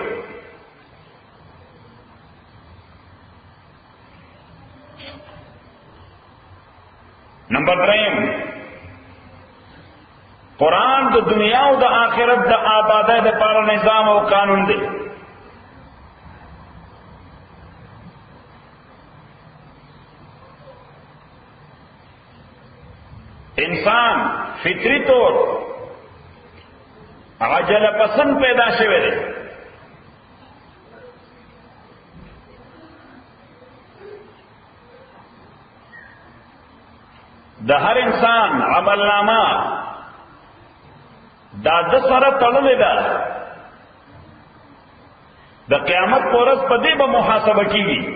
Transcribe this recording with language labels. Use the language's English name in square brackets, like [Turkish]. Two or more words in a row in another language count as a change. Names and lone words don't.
[Pashto] نمبر 3 قرآن د دنیا او د آخرت د آبادی د پاره نظام او قانون دی. انسان فطری طور عجله پسند پیدا شوی دی. د هر انسان عمل نامه دا د سره تړلې ده. د قیامت پر ورځ په دې به محاسبه کیږي.